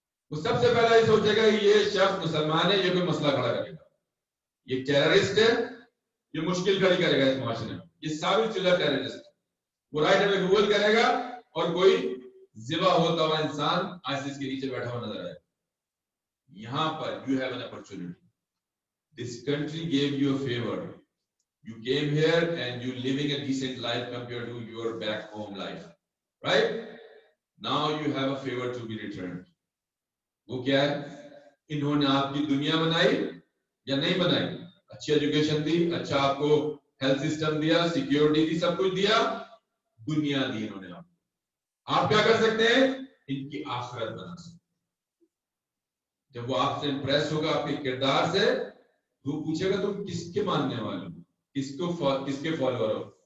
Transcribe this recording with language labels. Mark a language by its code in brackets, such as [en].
[ur] وہ سب سے پہلا یہ سوچے گا کہ یہ شخص مسلمان ہے، یہ کوئی مسئلہ کھڑا کرے گا، یہ ٹیررسٹ ہے، یہ مشکل کھڑی کرے گا اس معاشرے میں، یہ ثابت شدہ ٹیررسٹ ہے، وہ رائٹ میں گوگل کرے گا اور کوئی ذبح ہوتا ہوا انسان آئسس کے نیچے بیٹھا ہوا نظر آئے. یہاں پر [en] you have an opportunity. This country gave you a favor. You came here and you living a decent life compared to your back home life, right? Now you have a favor to be returned. [ur] وہ کیا ہے؟ انہوں نے آپ کی دنیا بنائی یا نہیں بنائی؟ اچھی ایجوکیشن دی، اچھا آپ کو ہیلتھ سسٹم دیا، سیکیورٹی دی، سب کچھ دیا، دنیا دی انہوں نے. آپ کیا کر سکتے ہیں؟ ان کی آخرت بنا سکتے. جب وہ آپ سے امپریس ہوگا آپ کے کردار سے، وہ پوچھے گا تم کس کے ماننے والے ہو، کس کے فالوور ہو.